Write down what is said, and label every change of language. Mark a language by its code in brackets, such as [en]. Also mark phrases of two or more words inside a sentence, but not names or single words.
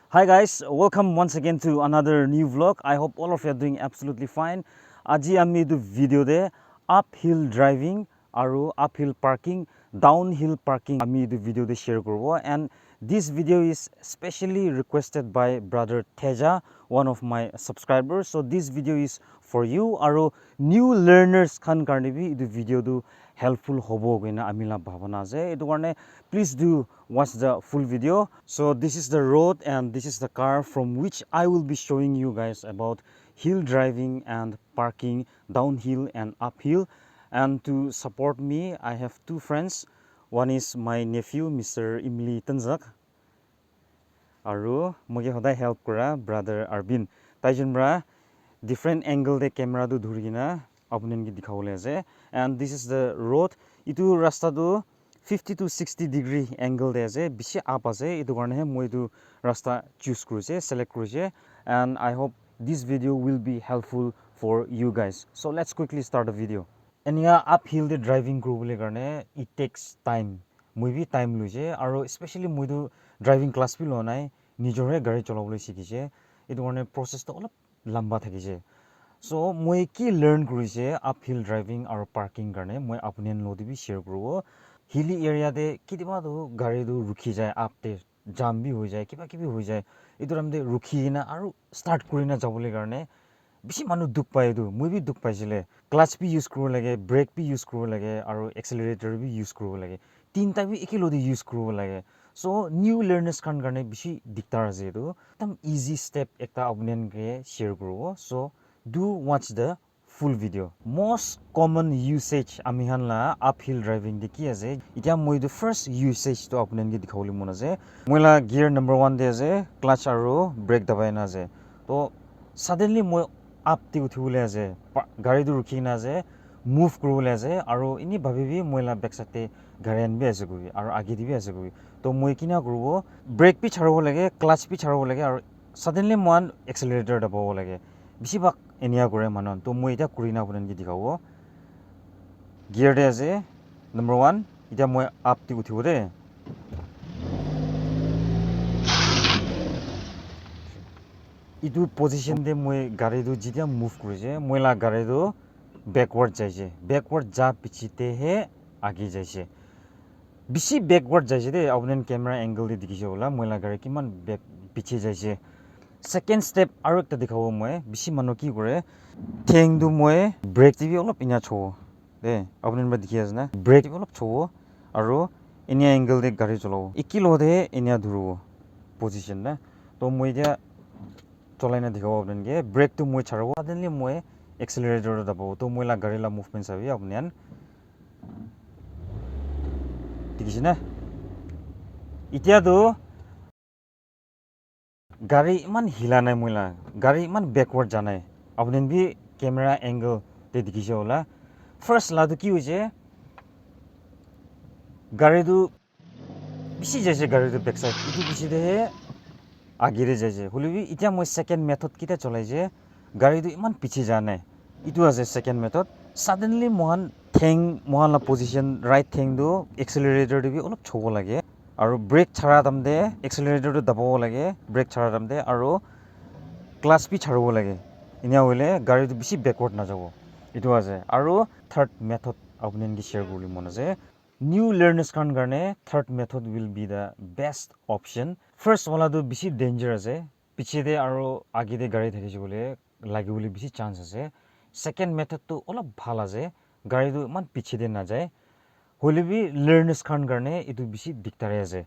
[en] Hi guys, welcome once again to another new vlog. I hope all of you are doing absolutely fine. [nag] Aji ami etu video de [en] uphill driving [nag] aru [en] uphill parking, downhill parking [nag] ami etu video de share koribo, [en] and this video is specially requested by brother Teja, one of my subscribers. So this video is for you [nag] aru [en] new learners [nag] khan karne bi etu video du helpful hobo koina amila bhavana ase. Etu karne [en] please do watch the full video. So this is the road and this is the car from which I will be showing you guys about hill driving and parking, downhill and uphill. And to support me, I have two friends. One is my nephew, Mr. Imli Tanzak. [nag] Aru moge hodai help kora brother Arvin. Taijon bra [en] different angle [nag] de camera du dhurigina apunen ki dikhawole ase. [en] And this is the road. [nag] Itu rasta du 50 to 60 [en] degree angle [nag] de ase, bishi up ase. Itu karone he moi tu rasta choose koriche, select koriche, [en] and I hope this video will be helpful for you guys. So let's quickly start the video. [nag] Enia uphill de driving koribole karone [en] it takes time. [nag] Moi bi time loise aru especially moi tu [en] driving class [nag] bi lo nai, nijore gari cholabole sikhiche. Itu karone process to olop lamba thakiche. So moi ki learn koriche [en] uphill driving [nag] aru parking karone moi apunen lo bi share koribo. [en] Hilly area [nag] de kitiba do gari do rukhi jay up te jam bi hoi jay kiba kibi hoi jay. Itu ramde rukhi na aru start korina jabole karone bishi manu duk pai etu moi bi duk paisile. Clutch bi use koribo lage, brake bi use koribo lage aru accelerator bi use koribo lage. Tinta bi ekilo de use koribo lage. So [en] new learners [nag] khan karone bishi diktar ase etu. Tam [en] easy step [nag] ekta apunen ke share koribo. [en] So do watch the full video. Most common usage [nag] amihan la [en] uphill driving [nag] de ki ase. Itia moi [en] the first usage [nag] to apunen ke dikhawole mon ase. Moi la [en] gear number [nag] 1 de ase, clutch aru brake dabai na ase. To suddenly moi up te uthibole ase, gari du rukhi na ase, move koribole ase aru ini bhabibi moi la backside te gari an bi ase koi aru age di bi ase koi. To moi kina koribo, brake bi chharibo lage, clutch bi chharibo lage aru suddenly moi accelerator dababo lage. Bishi bak enia kore manon. To moi ita kurina apunen ki dikhabo. Gear de ase number 1, ita moi up te uthibo de. Itu position de moi gari du jitia move koriche, moi la gari du backward jaise. Backward ja pichite he age jaise. Bishi backward jaise de apunen [en] camera angle [nag] de dikhiche hola moi la gari kiman back piche jaise. [en] Second step [nag] aru ekta dikhabo moi bishi manu ki kore theng du moi brake ti bi olop inya chowo de apunen ba dikhi ase na brake ti olop chowo aru inya angle de gari cholabo ekilo de inya dhurubo position na. To moi dia cholai na dikhabo apunen ke brake tu moi chharabo suddenly moi accelerator dababo. To moi la gari la movement sabi apunen dikhiche na. Itia tu gari iman hila nai moi la gari iman backward janai apunen bi [en] camera angle [nag] te dikhiche hola. First la tu ki hoise gari du bishi jaise gari du backside itu bishi de he age re jaise holebi itia moi [en] second method [nag] kita cholaise gari du iman piche janai itu ase [en] second method. [nag] Suddenly mohan theng mohan la position right theng du accelerator de bi olop chobo lage aru brake chhara damde accelerator du dababo lage, brake chhara damde aru clutch bi chharibo lage. Inya hoile gari du bishi backward na jabo. Itu ase aru [en] third method [nag] apunen ki share korili mon ase. [en] New learners [nag] khan karne [en] third method will be the best option. [nag] First wala du bishi danger ase, piche de aru age de gari thakiche bole lagibole bishi chance ase. [en] Second method [nag] tu olop bhal ase, gari du man piche de na jay. Holebi learners khan karne itu bishi diktare ase.